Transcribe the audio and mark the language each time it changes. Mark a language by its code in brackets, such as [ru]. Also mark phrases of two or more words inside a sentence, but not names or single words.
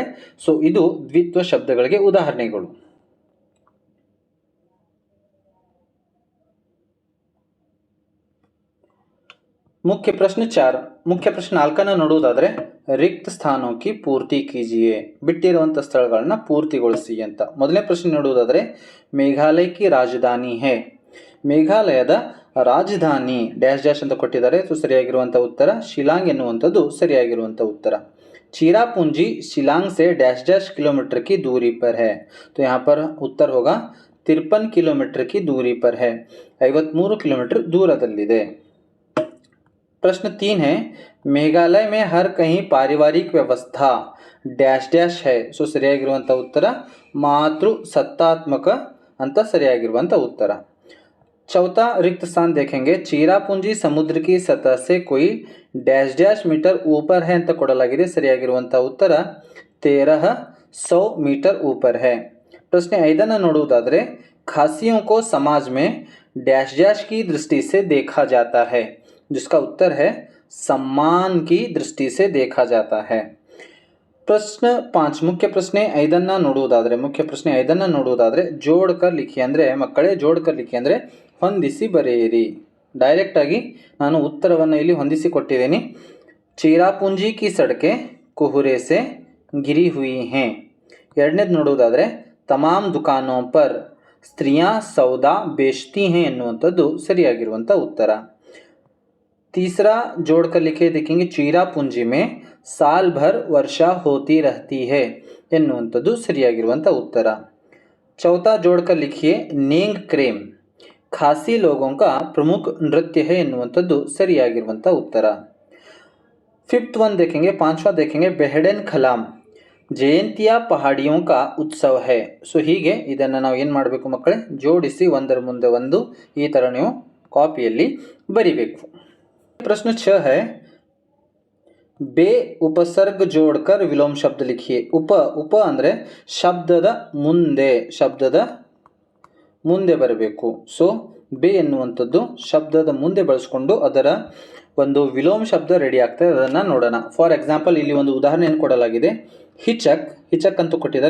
[kn] ಸೊ ಇದು ದ್ವಿತ್ವ ಶಬ್ದಗಳಿಗೆ ಉದಾಹರಣೆಗಳು. ಮುಖ್ಯ ಪ್ರಶ್ನೆ 4 ನೋಡುವುದಾದರೆ ರಿಕ್ತ ಸ್ಥಾನಕ್ಕೆ [hi] पूर्ति कीजिए, [kn] ಬಿಟ್ಟಿರುವಂಥ ಸ್ಥಳಗಳನ್ನ ಪೂರ್ತಿಗೊಳಿಸಿ ಅಂತ. ಮೊದಲನೇ ಪ್ರಶ್ನೆ ನೋಡುವುದಾದರೆ [hi] मेघालय की राजधानी है. [kn] ಮೇಘಾಲಯದ ರಾಜಧಾನಿ [en] dash dash [kn] ಅಂತ ಕೊಟ್ಟಿದ್ದಾರೆ. ಸೊ ಸರಿಯಾಗಿರುವಂಥ ಉತ್ತರ ಶಿಲಾಂಗ್ ಎನ್ನುವಂಥದ್ದು ಸರಿಯಾಗಿರುವಂಥ ಉತ್ತರ. [hi] चेरापूंजी शिलांग से [en] dash dash [hi] किलोमीटर की दूरी पर है. तो यहाँ पर उत्तर होगा 53 किलोमीटर की दूरी पर है. [kn] 53 ಕಿಲೋಮೀಟರ್ ದೂರದಲ್ಲಿದೆ. [hi] प्रश्न 3 है मेघालय में हर कहीं पारिवारिक व्यवस्था [en] dash dash [hi] है. [kn] ಸೊ ಸರಿಯಾಗಿರುವಂಥ ಉತ್ತರ ಮಾತೃ ಸತ್ತಾತ್ಮಕ ಅಂತ ಸರಿಯಾಗಿರುವಂಥ ಉತ್ತರ. [hi] चौथा रिक्त स्थान देखेंगे चेरापूंजी समुद्र की सतह से कोई [en] dash dash [hi] मीटर ऊपर है [kn] ಅಂತ ಕೊಡಲಾಗಿದೆ. ಸರಿಯಾಗಿರುವಂಥ ಉತ್ತರ [hi] 1300 मीटर ऊपर है. प्रश्न 5 ನೋಡುವುದಾದರೆ खासियों को समाज में [en] dash dash [hi] की दृष्टि से देखा जाता है. जिसका उत्तर है सम्मान की दृष्टि से देखा जाता है. प्रश्न 5 मुख्य [kn] प्रश्ನೆ 5 ನೋಡುವುದಾದರೆ [hi] जोड़कर लिखि [kn] ಅಂದರೆ ಮಕ್ಕಳೇ [hi] जोड़कर लिखि [kn] ಅಂದರೆ ಹೊಂದಿಸಿ ಬರೆಯಿರಿ. ಡೈರೆಕ್ಟ್ ಆಗಿ ನಾನು ಉತ್ತರವನ್ನು ಇಲ್ಲಿ ಹೊಂದಿಸಿ ಕೊಟ್ಟಿದ್ದೀನಿ. [hi] चेरापूंजी की सड़कें कोहरे से गिरी हुई हैं. [kn] ಎರಡನೇದು ನೋಡುವುದಾದರೆ [hi] तमाम दुकानों पर स्त्रियां सौदा बेचती हैं [kn] ಎನ್ನುವಂಥದ್ದು ಸರಿಯಾಗಿರುವಂಥ ಉತ್ತರ. [hi] तीसरा जोड़कर लिखे देखेंगे चेरापूंजी में साल भर वर्षा होती रहती है [kn] ಎನ್ನುವಂಥದ್ದು ಸರಿಯಾಗಿರುವಂಥ ಉತ್ತರ. [hi] चौथा जोड़कर लिखिए नेंग क्रेम खासी लोगों का प्रमुख नृत्य है [kn] ಎನ್ನುವಂಥದ್ದು ಸರಿಯಾಗಿರುವಂಥ ಉತ್ತರ. [en] fifth one [hi] देखेंगे, 5वां देखेंगे बेहडन खलाम जयंतिया पहाड़ियों का उत्सव है. [kn] ಸೊ ಹೀಗೆ ಇದನ್ನು ನಾವು ಏನು ಮಾಡಬೇಕು ಮಕ್ಕಳೇ, ಜೋಡಿಸಿ ಒಂದರ ಮುಂದೆ ಒಂದು ಈ ಥರ ನೀವು ಕಾಪಿಯಲ್ಲಿ ಬರಿಬೇಕು. [hi] प्रश्न 6 है बे उपसर्ग जोड़कर विलोम शब्द लिखिए. [kn] ಉಪ ಅಂದರೆ ಶಬ್ದದ ಮುಂದೆ ಬರಬೇಕು. ಸೊ ಬೆ ಎನ್ನುವಂಥದ್ದು ಶಬ್ದದ ಮುಂದೆ ಬಳಸ್ಕೊಂಡು ಅದರ ಒಂದು ವಿಲೋಮ ಶಬ್ದ ರೆಡಿ ಆಗ್ತದೆ. ಅದನ್ನು ನೋಡೋಣ. [en] for example [kn] ಇಲ್ಲಿ ಒಂದು ಉದಾಹರಣೆಯನ್ನು ಕೊಡಲಾಗಿದೆ. ಹಿಚಕ್ ಅಂತ ಕೊಟ್ಟಿದ್ದಾರೆ.